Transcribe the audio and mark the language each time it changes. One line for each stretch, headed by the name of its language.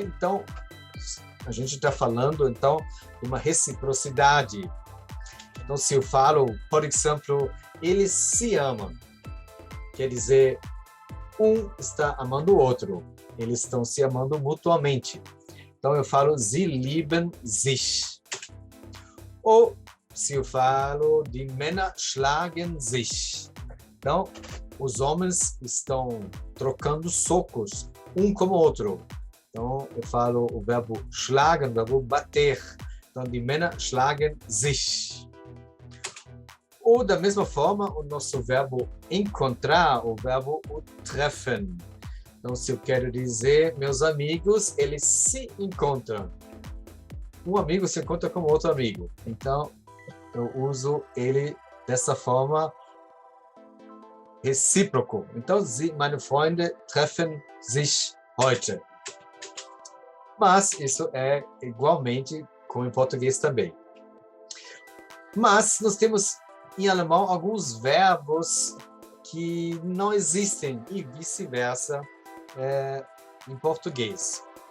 Portuguese: Então a gente está falando então de uma reciprocidade. Então se eu falo, por exemplo, eles se amam, quer dizer um está amando o outro, eles estão se amando mutuamente. Então eu falo sie lieben sich. Ou se eu falo die Männer schlagen sich. Então os homens estão trocando socos um com o outro. Então eu falo o verbo schlagen, o verbo bater.
German: Então die Männer schlagen sich.
Portuguese: Ou da mesma forma o nosso verbo encontrar, o verbo treffen. Então, se eu quero dizer, meus amigos, eles se encontram. Um amigo se encontra com outro amigo. Então, eu uso ele dessa forma recíproco.
German: Então, meine Freunde treffen sich heute.
Portuguese: Mas isso é igualmente como em português também. Mas nós temos em alemão alguns verbos que não existem e vice-versa em português.